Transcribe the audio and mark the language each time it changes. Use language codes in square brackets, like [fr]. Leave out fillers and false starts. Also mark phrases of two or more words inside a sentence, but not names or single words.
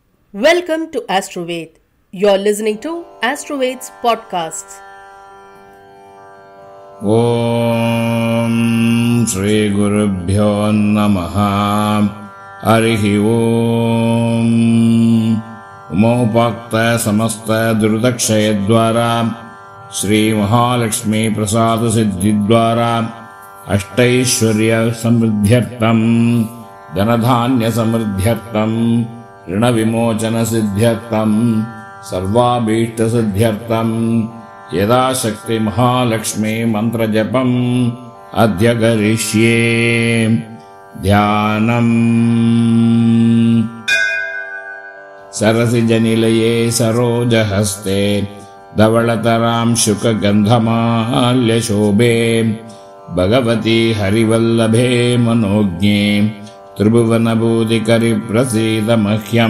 [en] Welcome to Astroved. You're listening to Astroved's podcasts. [sa] ఓం శ్రీ గురుభ్యో నమః. హరిః ఓం. ఉమోపాక్త సమస్త దుర్దక్షయద్వారా శ్రీ మహాలక్ష్మీ ప్రసాద సిద్ధి ద్వారా అష్టైశ్వర్య సమృద్ధ్యర్థం ధనధాన్య సమృద్ధ్యర్థం ऋण विमोचन सिद्ध्यर्थं सर्वाभीष्ट सिद्ध्यर्थं यदाशक्ति महालक्ष्मी मंत्र जपम् अद्य करिष्ये. ध्यानम्. सरसिजनिलये सरोजहस्ते धवलतरां शुकगन्धमाल्यशोभे भगवती हरिवल्लभे मनोज्ञे त्रिभुवनभूतिकरि प्रसीद मह्यम्.